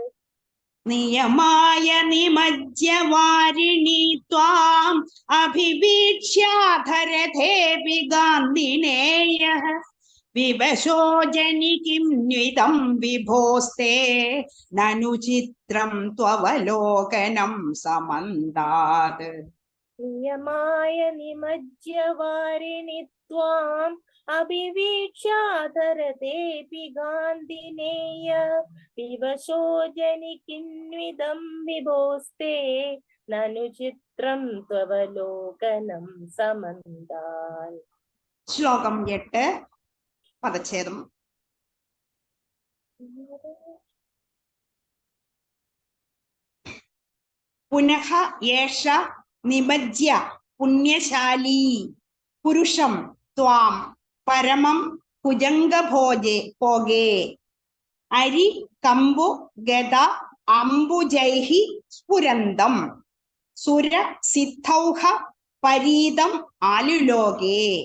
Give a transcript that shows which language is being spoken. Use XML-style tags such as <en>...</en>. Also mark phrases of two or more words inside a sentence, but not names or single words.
<sa>നിയമായ നിമജ്യ വാരിണി ത്വാം അഭിവീക്ഷ്യാധരഥേപി ഗാന്ധിനേയഃ. വിവശോ ജനി കിം ന്വിദം വിഭോസ്തേ നനു ചിത്രം ത്വവലോകനം സമന്താത്. നിയമായ നിമജ്യ വാരിണി ത്വാം अभिवीक्ष्याधरतेऽपि गान्धिनेय विवशोजनिकिन्विदं विभोस्ते ननु चित्रं त्ववलोकनं समन्दाल्.</sa> <ml>ശ്ലോകം 8 പദച്ഛേദം.</ml> <sa>പുനഃ യേഷ നിമജ്യ പുണ്യശാലീ പുരുഷം ത്വാം പരമം ഭുജംഗഭോജേ ഭോഗേ അരി കമ്പു ഗദ അംബുജൈഹി സ്ഫുരന്തം സുര സിദ്ധൗഹ പരീതം ആലുലോകേ.</sa>